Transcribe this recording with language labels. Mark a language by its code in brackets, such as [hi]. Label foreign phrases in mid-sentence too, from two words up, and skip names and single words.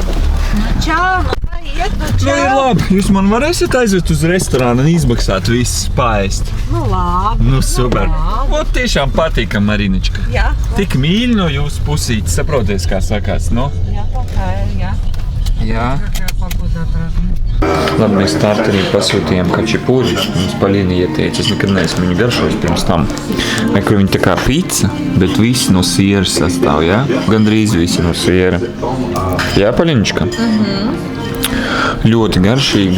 [lv] Čau! Ir labi, jūs man varēsiet aizvest uz restorānu un izmaksāt visu paēst. Labi. Super. Ot, tiešām patīkam, Marinička. Jā. Tik mīļi no jūsu pusītes, saproties, kā sakās, no? Jā, tā kā ir, jā. Jā. [ru] Какая погода отражена. [lv] Labi, mēs starterī pasūtījām kačipūri. Mums Palīna ieteica, es nekad neesmu viņu garšojis pirms tam. Kur viņi tā kā pizza, bet visi no sieras sastāv, jā? Gandrīz visi no siera. Jā, Palīnička? Ļoti garšīgi.